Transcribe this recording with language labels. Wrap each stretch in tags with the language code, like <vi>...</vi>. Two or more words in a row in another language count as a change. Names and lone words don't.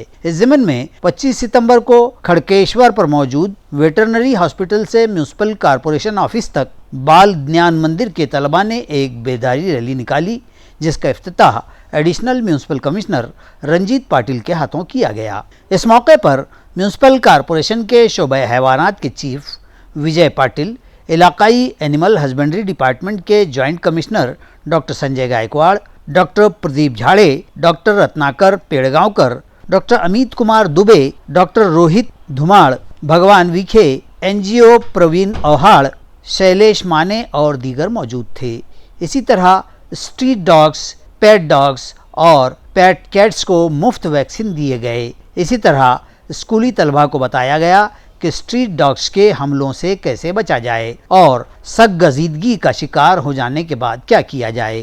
<ur>اس ضمن میں 25 ستمبر کو کھڑکیشور پر موجود</ur> <en>veterinary hospital</en> <ur>سے</ur> <en>municipal corporation office</en> <ur>تک بال دھیان مندر کے طلباء نے ایک بیداری ریلی نکالی، جس کا افتتاح</ur> <en>additional municipal commissioner</en> <ur>رنجیت پاٹل کے ہاتھوں کیا گیا۔ اس موقع پر</ur> <en>municipal corporation</en> <ur>کے شعبہ حیوانات کے چیف وجے پاٹل، علاقائی</ur> <en>animal husbandry department</en> <ur>کے</ur> <en>joint commissioner</en> <ur>ڈاکٹر سنجے گائیکواڑ، ڈاکٹر پردیپ جھاڑے، ڈاکٹر رتناکر پیڑگاؤکر، ڈاکٹر امیت کمار دوبے، ڈاکٹر روہت دھماڑ، بھگوان ویکھے،</ur> <en>NGO</en> <ur>پروین اوہاڑ، شیلیش مانے اور دیگر موجود تھے۔ اسی طرح</ur> <en>street dogs, pet dogs</en> <ur>اور</ur> <en>pet cats</en> <ur>کو مفت ویکسین دیے گئے۔ اسی طرح اسکولی طلباء کو بتایا گیا کہ</ur> <en>street dogs</en> <ur>کے حملوں سے کیسے بچا جائے اور سگ گزیدگی کا شکار ہو جانے کے بعد کیا کیا جائے۔</ur>